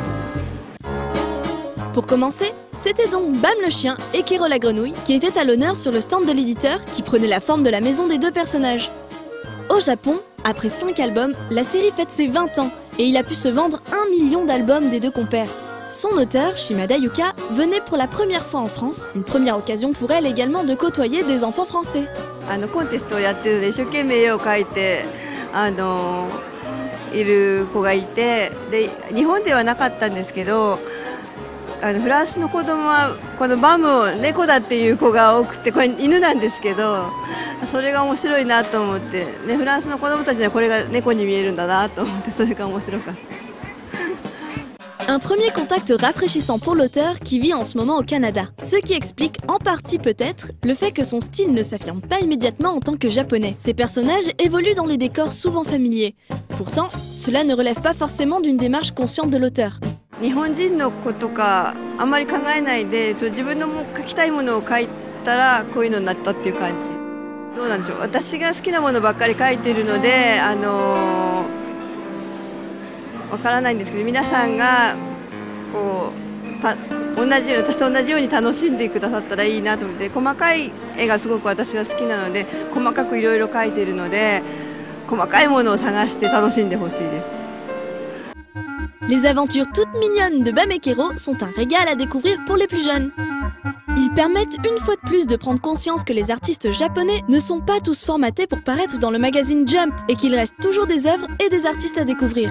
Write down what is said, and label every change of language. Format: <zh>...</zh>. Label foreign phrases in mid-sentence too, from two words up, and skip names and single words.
<fr>Pour commencer, c'était donc Bam le chien et Kero la grenouille qui étaient à l'honneur sur le stand de l'éditeur qui prenait la forme de la maison des 2 personnages. Au Japon, après 5 albums, la série fête ses 20 ans et il a pu se vendre 1 million d'albums des 2 compères. Son auteur, Shimada Yuka, venait pour la première fois en France, une première occasion pour elle également de côtoyer des enfants français.</fr> <ja>コンテストをやってるので一生懸命絵を描いている子がいて、で日本ではなかったんですけど、フランスの子供はこのバムを猫だっていう子が多くて、これ犬なんですけど、それが面白いなと思って、ね、フランスの子供たちにはこれが猫に見えるんだなと思って、それが面白かった。</ja> <fr>Un premier contact rafraîchissant pour l'auteur qui vit en ce moment au Canada, ce qui explique en partie peut-être le fait que son style ne s'affirme pas immédiatement en tant que japonais. Ses personnages évoluent dans les décors souvent familiers. Pourtant, cela ne relève pas forcément d'une démarche consciente de l'auteur.</fr> <ja>日本人の子とかあんまり考えないで、自分の描きたいものを描いたらこういうのになったっていう感じ。どうなんでしょう。私が好きなものばっかり描いてるので、わからないんですけど、皆さんがこう私と同じように楽しんでくださったらいいなと思って、細かい絵がすごく私は好きなので、細かくいろいろ描いてるので、細かいものを探して楽しんでほしいです。</ja> <fr>Les aventures toutes mignonnes de Bamekero sont un régal à découvrir pour les plus jeunes. Ils permettent une fois de plus de prendre conscience que les artistes japonais ne sont pas tous formatés pour paraître dans le magazine Jump et qu'il reste toujours des œuvres et des artistes à découvrir.</fr>